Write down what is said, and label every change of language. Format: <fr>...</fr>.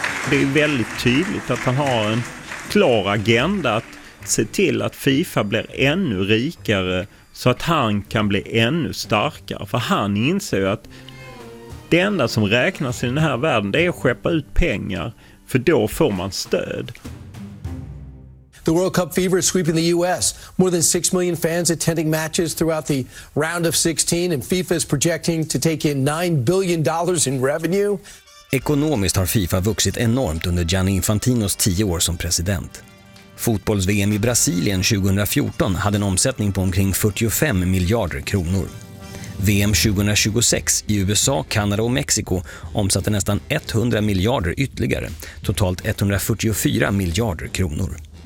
<sv>Det är väldigt tydligt att han har en klar agenda att se till att FIFA blir ännu rikare så att han kan bli ännu starkare. För han inser ju att det enda som räknas i den här världen, det är att skeppa ut pengar, för då får man stöd.</sv> <en>The World Cup fever is sweeping the US. More than 6 million fans attending matches throughout the round of 16, and FIFA is projecting to take in $9 billion in revenue.</en> <sv>Ekonomiskt har FIFA vuxit enormt under Gianni Infantinos 10 år som president. Fotbolls-VM i Brasilien 2014 hade en omsättning på omkring 45 miljarder kronor. VM 2026 i USA, Kanada och Mexiko omsatte nästan 100 miljarder ytterligare, totalt 144 miljarder kronor.</sv>